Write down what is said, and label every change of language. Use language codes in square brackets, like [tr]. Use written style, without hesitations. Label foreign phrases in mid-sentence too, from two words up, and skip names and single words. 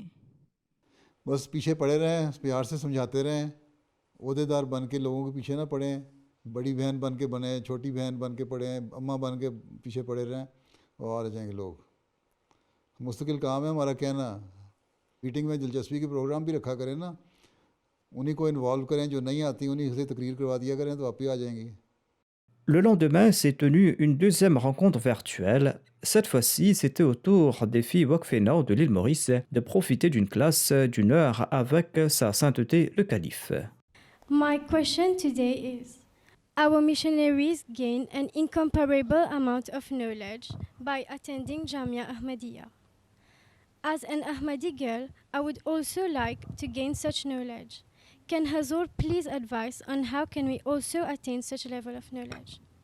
[ur] بس پیچھے پڑے رہیں، پیار سے سمجھاتے رہیں، عہدیدار بن کے لوگوں کے پیچھے نہ پڑیں، بڑی بہن بن کے بنے، چھوٹی بہن بن کے پڑیں، اماں بن کے پیچھے پڑے رہیں اور آ جائیں گے لوگ. مستقل کام ہے ہمارا کہنا۔ میٹنگ میں دلچسپی کے پروگرام بھی رکھا کریں نا، انہیں کو انوالو کریں، جو نہیں آتی انہیں سے تقریر کروا دیا کریں، تو آپ ہی آ جائیں گی. [fr] Le lendemain s'est tenue une deuxième rencontre virtuelle. Cette fois-ci, c'était au tour des filles Wakfena de l'île Maurice de profiter d'une classe d'une heure avec sa sainteté le calife. [en] My question today is, our missionaries gain an incomparable amount of knowledge by attending Jamia Ahmadiyya. As an Ahmadi girl, I would also like to gain such knowledge. Can Hazur please advise on how can we also attain such level of knowledge?